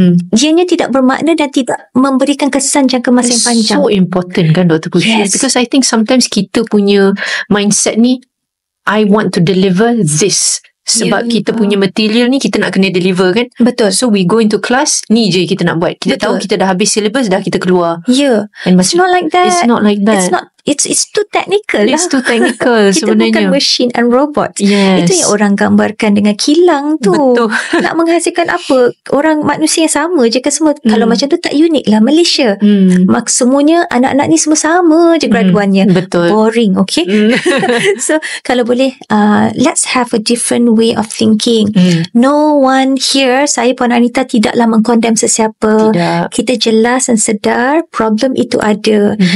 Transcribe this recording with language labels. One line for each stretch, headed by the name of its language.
Malay: Ianya tidak bermakna dan tidak memberikan kesan jangka masa yang panjang.
English: So important kan Dr. Kushi? Because I think sometimes
Malay: kita punya mindset ni,
English: I want to deliver this.
Malay: Sebab kita punya material ni kita nak kena deliver kan. Betul.
English: So we go into class,
Malay: ni je kita nak buat. Kita tahu kita dah habis syllabus, dah kita keluar.
English: And it's not like that. It's not like that. It's not it's too technical lah. It's too technical
Malay: Kita sebenarnya.
English: bukan machine and robot. Yes.
Malay: Itu yang orang gambarkan dengan kilang tu. Betul. Nak menghasilkan apa? Orang manusia yang sama je kan semua. Kalau macam tu tak unik lah Malaysia. Semuanya anak-anak ni semua sama je graduannya. Betul.
English: Boring, okay?
Malay: So kalau boleh,
English: let's have a different way of thinking. No one here,
Malay: saya Puan Anita tidaklah mengkondem sesiapa. Tidak. Kita jelas dan sedar problem itu ada.